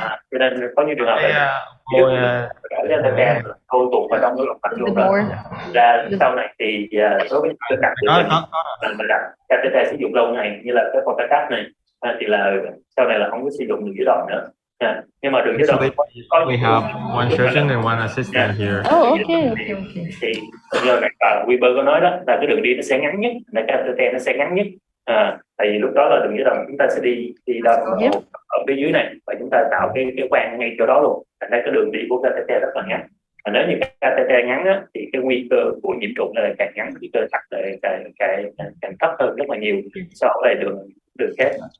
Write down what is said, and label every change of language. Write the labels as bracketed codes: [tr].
[vi] Cho nên có những trường hợp là cái catheter thô tụt vào trong cái động mạch luôn rồi. Ra sau này thì đối với cái cặp của mình đặt catheter sử dụng lâu ngày như là cái con cắt này, thì là sau này là không có sử dụng đường dưới đòn nữa. Nhưng mà đường dưới đòn có [en] We have one surgeon and one assistant here. Okay. [vi] thì như là Weber có nói đó là cái đường đi nó sẽ ngắn nhất, là catheter nó sẽ ngắn nhất, tại vì lúc đó là đường dưới đòn chúng ta sẽ đi đo ở phía dưới này và chúng ta tạo cái khoang ngay chỗ đó luôn, thành ra cái đường đi của catheter rất là ngắn. Nếu như catheter ngắn á, thì cái nguy cơ của nhiễm trùng là càng ngắn, nguy cơ tắc càng thấp hơn rất là nhiều so với đường khác.